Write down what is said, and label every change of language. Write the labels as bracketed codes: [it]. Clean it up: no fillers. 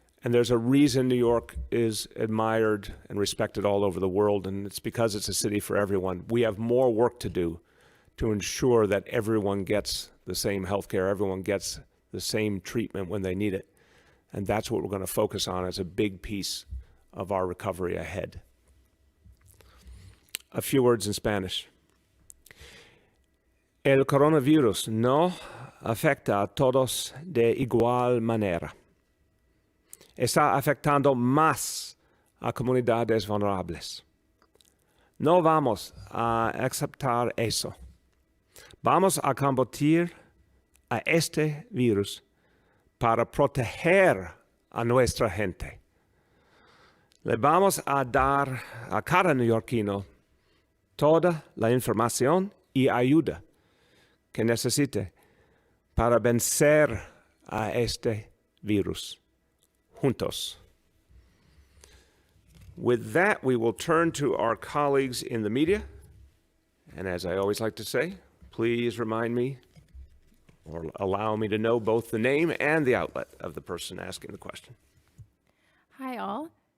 [en] And there's a reason New York is admired and respected all over the world, and it's because it's a city for everyone. We have more work to do to ensure that everyone gets the same health care, everyone gets the same treatment when they need it. And that's what we're going to focus on as a big piece of our recovery ahead. A few words in Spanish. [es] El coronavirus no afecta a todos de igual manera. Está afectando más a comunidades vulnerables. No vamos a aceptar eso. Vamos a combatir a este virus para proteger a nuestra gente. Le vamos a dar a cada neoyorquino toda la información y ayuda que necesite para vencer a este virus. Juntos. [en] With that, we will turn to our colleagues in the media. And as I always like to say, please remind me or allow me to know both the name and the outlet of the person asking the question. Hi, all.